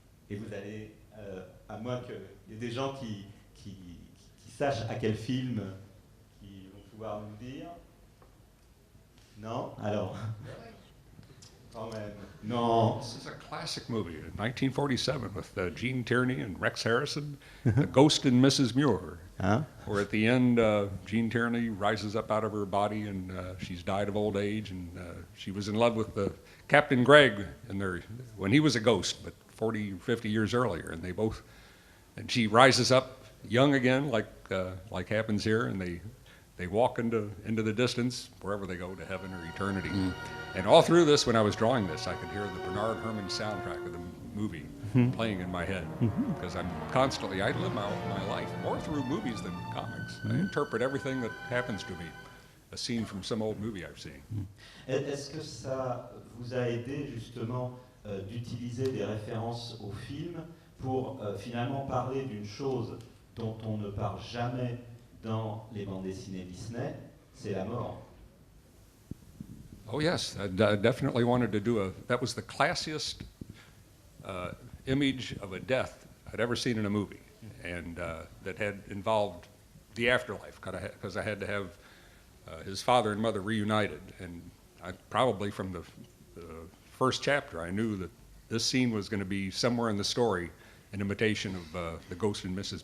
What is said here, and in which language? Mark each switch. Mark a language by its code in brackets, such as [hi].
[fr] Et vous allez, à moins qu'il y ait des gens qui sachent à quel film qui vont pouvoir nous dire. Non? Alors, quand même. Non. [en] This is a classic movie, 1947, with Gene Tierney and Rex Harrison, The Ghost and Mrs. Muir, huh? Where at the end, Gene Tierney rises up out of her body, and she's died of old age, and she was in love with Captain Gregg when he was a ghost, but 40, 50 years earlier, and she rises up young again, like happens here, and they walk into the distance, wherever they go, to heaven or eternity. Mm. And all through this, when I was drawing this, I could hear the Bernard Herrmann soundtrack of the movie playing in my head, because I live my life more through movies than comics. I interpret everything that happens to me, a scene from some old movie I've seen. [fr] Est-ce que ça vous a aidé justement d'utiliser des références au film pour finalement parler d'une chose dont on ne parle jamais dans les bandes dessinées Disney, c'est la mort? [en] Oh yes, I definitely wanted to do that was the classiest image of a death I'd ever seen in a movie, and that had involved the afterlife, because I had to have his father and mother reunited, and I probably from the first chapter I knew that this scene was going to be somewhere in the story an imitation of The Ghost and Mrs.